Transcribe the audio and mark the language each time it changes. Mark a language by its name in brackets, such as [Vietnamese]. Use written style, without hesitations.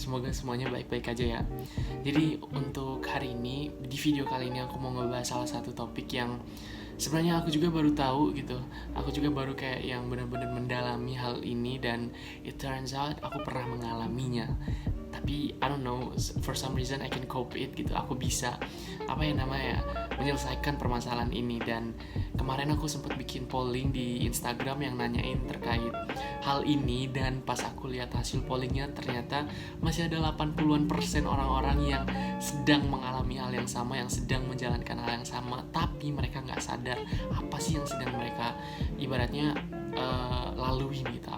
[Indonesian] Semoga semuanya baik-baik aja ya. Jadi untuk hari ini, di video kali ini aku mau ngebahas salah satu topik yang sebenarnya aku juga baru tahu gitu. Aku juga baru kayak yang benar-benar mendalami hal ini dan [English] it turns out [Indonesian] aku pernah mengalaminya. [English] Tapi I don't know, for some reason I can cope it gitu. [Indonesian] Aku bisa menyelesaikan permasalahan ini. Dan kemarin aku sempat bikin polling di Instagram yang nanyain terkait hal ini, dan pas aku lihat hasil pollingnya ternyata masih ada 80% orang-orang yang sedang mengalami hal yang sama, yang sedang menjalankan hal yang sama, tapi mereka nggak sadar apa sih yang sedang mereka ibaratnya lalui gitu.